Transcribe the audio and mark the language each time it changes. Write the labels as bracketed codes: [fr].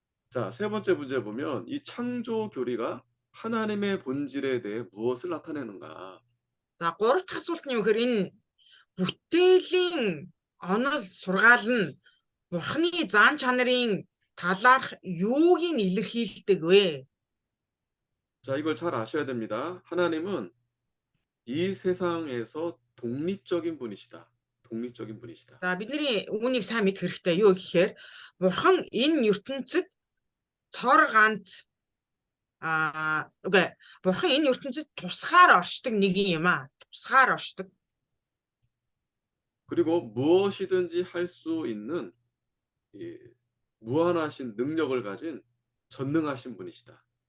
[ko] 자, 세 번째 문제 보면 이 창조 교리가 하나님의 본질에 대해 무엇을 나타내는가? [mn] За гурав дахь асуулт нь юу гэхээр энэ бүтээлийн онол сургаал нь бурхны зан чанарын талаарх юуг нь илэрхийлдэг вэ? [ko] 자, 이걸 잘 아셔야 됩니다. 하나님은 이 세상에서 독립적인 분이시다. 독립적인 분이시다. [mn] За бидний үүнийг сайн мэдэх хэрэгтэй. Юу гэхээр бурхан энэ ертөнцид цор ганц бурхан энэ ертөнцид тусгаар оршдог нэг юм аа. Тусгаар оршдог. [ko] 그리고 무엇이든지 할 수 있는 무한하신 능력을 가진 전능하신 분이시다.